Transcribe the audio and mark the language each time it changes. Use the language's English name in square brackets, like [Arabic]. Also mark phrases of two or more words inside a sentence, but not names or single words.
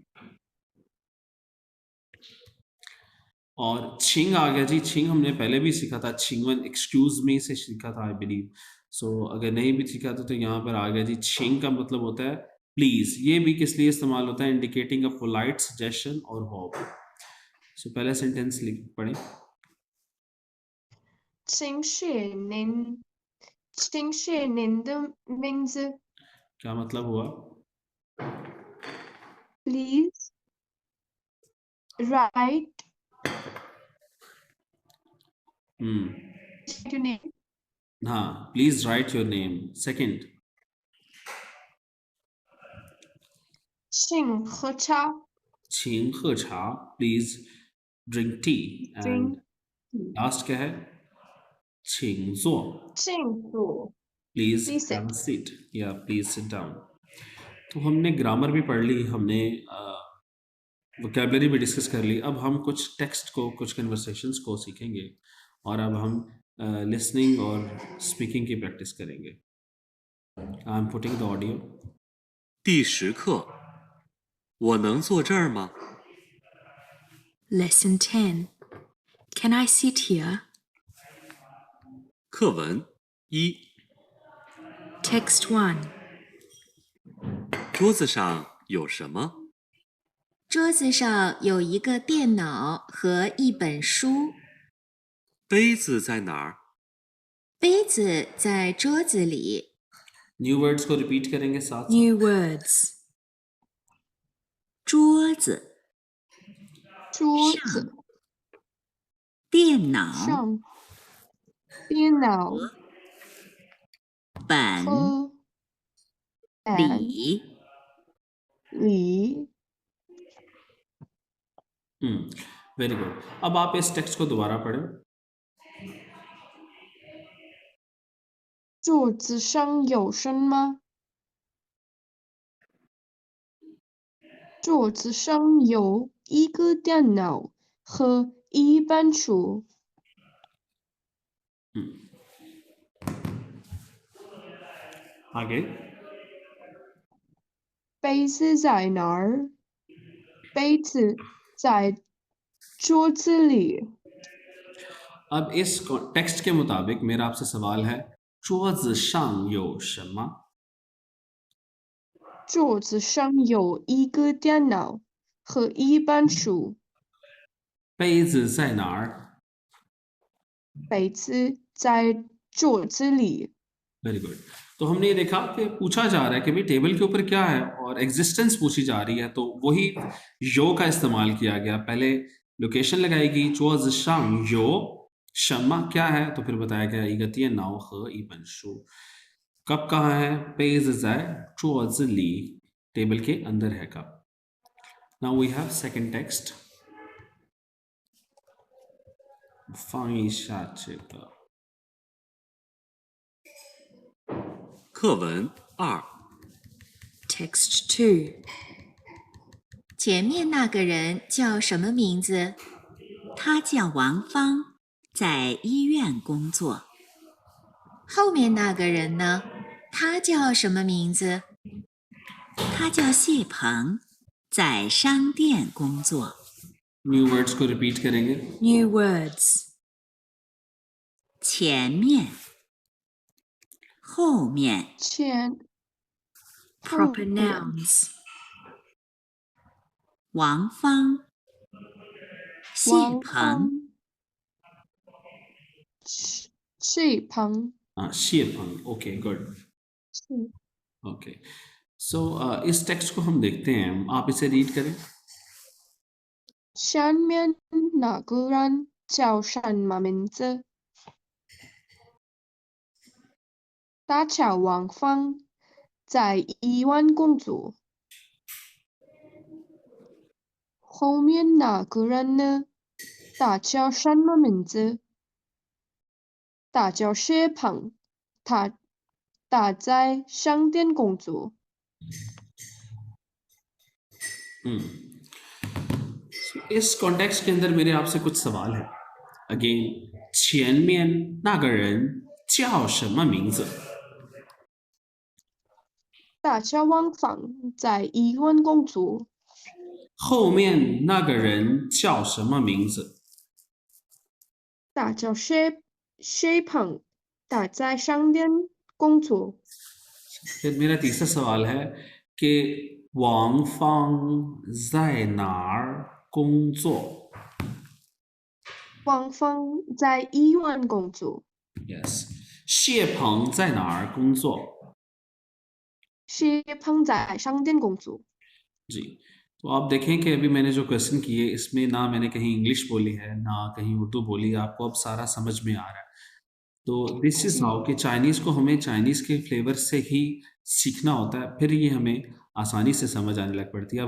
[Hindi] और छिंग आ गया जी। छिंग हमने पहले भी सीखा था, छिंगवन [English] excuse me [Hindi] से सीखा था [English] I believe. [Hindi] सो अगर नहीं भी सीखा था तो यहाँ पर आ गया जी। छिंग का मतलब होता है प्लीज। ये भी किस लिए इस्तेमाल होता है? [English] indicating a polite suggestion [Hindi] और होप। सो पहला सेंटेंस लिख पढ़ें। [Chinese] 请写您的名字 [Hindi] क्या मतलब हुआ? [English] please write हम्म, your name हाँ, please write your name. second, [Chinese] 请喝茶请喝茶, [English] please drink tea. एंड drink [Hindi] लास्ट क्या है? [Chinese] 请坐, 请坐 [English] प्लीज please have a sit सीट या please sit down. [Hindi] तो हमने ग्रामर भी पढ़ ली, हमने वोकेबलरी भी डिस्कस कर ली। अब हम कुछ टेक्स्ट को, कुछ कन्वर्सेशंस को सीखेंगे और अब हम लिसनिंग और स्पीकिंग की प्रैक्टिस करेंगे। [English] I am putting the audio. [Chinese] 第10课，我能坐这儿吗？ [English] Lesson 10. Can I sit here? [Chinese] 课文1， [English] Text 1. [Chinese] 桌子上有什么？桌子上有一个电脑和一本书，杯子在哪儿？杯子在桌子里。 [English] new words [Hindi] को रिपीट करेंगे साथ साथ। [English] New words. [Chinese] 桌子、桌子电脑、上，电脑本、和本里。里。 [English] very good. [Hindi] अब आप इस टेक्स्ट को दोबारा पढ़ें। [Chinese] 桌子上有什么？桌子上有一个电脑和一本书。 [Hindi] आगे। [Chinese] 杯子在哪儿？杯子在桌子里。 [Hindi] अब इस टेक्स्ट के मुताबिक मेरा आपसे सवाल है, [Chinese] 桌子上有什么？桌子上有一个电脑和一本书。杯子在哪儿？杯子在桌子里。 [English] very good. [Hindi] तो हमने ये देखा कि पूछा जा रहा है कि भाई टेबल के ऊपर क्या है और एग्जिस्टेंस पूछी जा रही है, तो वही यो का इस्तेमाल किया गया। पहले लोकेशन लगाएगी [Chinese] 桌子上有什么 [Hindi] क्या है, तो फिर बताया गया [Chinese] 一个电脑和一本书। [Hindi] कब कहाँ है? [Chinese] 杯子在桌子里 [Hindi] टेबल के अंदर है कब। [English] Now we have second text. [Chinese] 放一下这个。课文2。 [English] Text 2. [Chinese] 前面那个人叫什么名字？他叫王芳，在医院工作。后面那个人呢？他叫什么名字？他叫谢鹏，在商店工作。 [English] new words [Hindi] को रिपीट करेंगे। [English] New words. [Chinese] 前面，后面，前 [English] Proper [Chinese] 后面 [English] nouns. [Chinese] 王芳，谢王鹏，芳谢鹏 [English] 谢鹏। OK good. [Chinese] 是 [English] OK so [Hindi] इस टेक्स्ट को हम देखते हैं, आप इसे रीड करें। [Chinese] 下面那个人叫什么名字？他叫王芳，在医院工作。后面那个人呢？他叫什么名字？他叫谢鹏，他在商店工作。 [Hindi] इस कॉन्टेक्स्ट के अंदर मेरे आपसे कुछ सवाल है। [Chinese] अगेन 前面那个人叫什么名字？他叫王芳，在医院工作。后面那个人叫什么名字？他叫谢鹏，他在商店工作。 [Hindi] फिर मेरा तीसरा सवाल है कि [Chinese] 王芳在哪儿工作？王芳在医院工作。 Yes。谢鹏在哪儿工作？谢鹏在商店工作。 [Hindi] जी, तो आप देखें कि अभी मैंने जो क्वेश्चन किए इसमें ना मैंने कहीं इंग्लिश बोली है ना कहीं उर्दू बोली, आपको अब सारा समझ में आ रहा है। तो [English] this is how [Hindi] कि चाइनीज़ को हमें चाइनीज़ के फ्लेवर से ही सीखना होता है, फिर ये हमें आसानी से समझ आने लग पड़ती है।